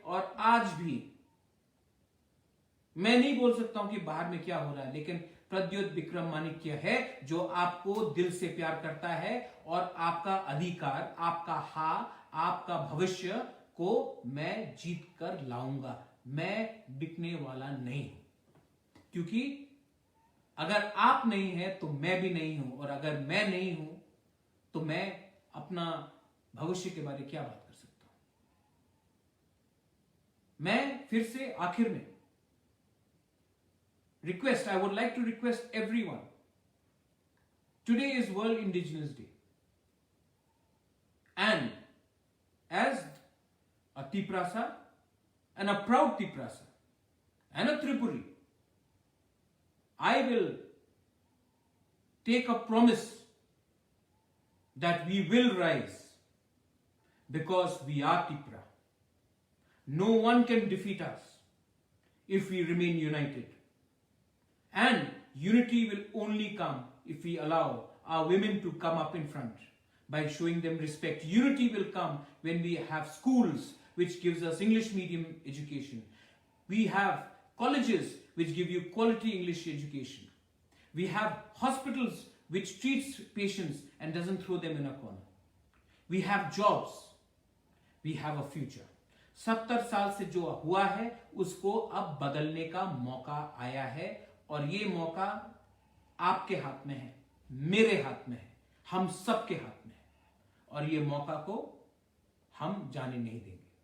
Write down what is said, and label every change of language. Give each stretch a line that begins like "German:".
Hindi: और आज भी मैं नहीं बोल सकता हूं कि बाहर में क्या हो रहा है, लेकिन प्रद्योत विक्रम माणिक्य है जो आपको दिल से प्यार करता है और आपका अधिकार, आपका भविष्य को मैं जीत कर लाऊंगा। मैं बिकने वाला नहीं हूं, क्योंकि अगर आप नहीं है तो मैं भी नहीं हूं, और अगर मैं नहीं हूं तो मैं अपना भविष्य के बारे में क्या बात कर सकता हूं। मैं फिर से आखिर में
English: request, I would like to request everyone. Today is World Indigenous Day. And as a Tiprasa and a proud Tiprasa and a Tripuri, I will take a promise that we will rise because we are Tripura. No one can defeat us if we remain united. And unity will only come if we allow our women to come up in front by showing them respect. Unity will come when we have schools which gives us English medium education. We have colleges which give you quality English education. We have hospitals which treats patients and doesn't throw them in a corner. We have jobs. We have a future.
Hindi: 70 साल से जो हुआ है उसको अब बदलने का मौका आया है, और ये मौका आपके हाथ में है, मेरे हाथ में है, हम सबके हाथ में है, और ये मौका को हम जाने नहीं देंगे।